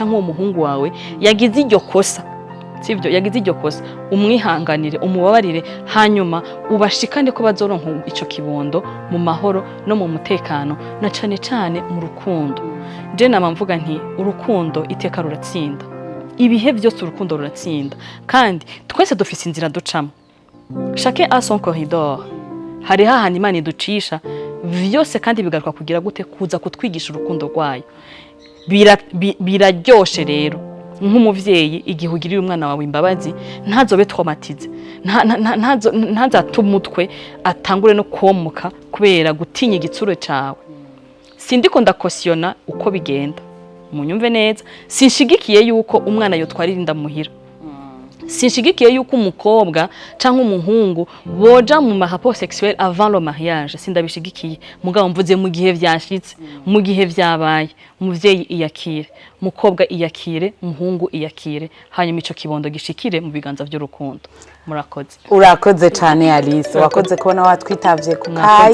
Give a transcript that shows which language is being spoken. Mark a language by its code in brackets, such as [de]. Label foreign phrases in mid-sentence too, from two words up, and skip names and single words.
[rn] uwo muhungu wawe yagize iryo kosa sivyo yagize iryo kosa umwihanganire umubabarire hanyuma ubashikane ko bazoronka ico kibondo mu mahoro no mu mutekano na cane mu rukundo je namamvuga nti urukundo iteka ruratsinda ibihe byose urukundo ruratsinda kandi twese dufise inzira ducamo [fr] chacun a son corridor [rn] hari hahandi Imana iducisha vyose kandi bigaruka kugira gute kuza kutwigisha urukundo rwayo biraryoshe rero nk'umuvyeyi igihe ugirira umwana wawe imbabazi ntazobe traumatize ntazatumutwe atangure no komuka kubera gutinya igitsure cawe sindiko ndakosiona uko bigenda munyumve neza sinshigikiye yuko umwana yotwarira inda muhira sinshigikiye yuko umukobwa canke umuhungu boja mu [fr] rapport sexuel avant le mariage [rn] sindabishigikiye mugabo mvuze mu gihe vyashitse mu gihe vyabaye umuvyeyi iyakire mukobwa iyakire umuhungu iyakire hanyuma ico kibondo gishikire mu biganza by'urukundo murakoze [rw] urakoze cyane Alice wakoze kubona watwitavye ku kayi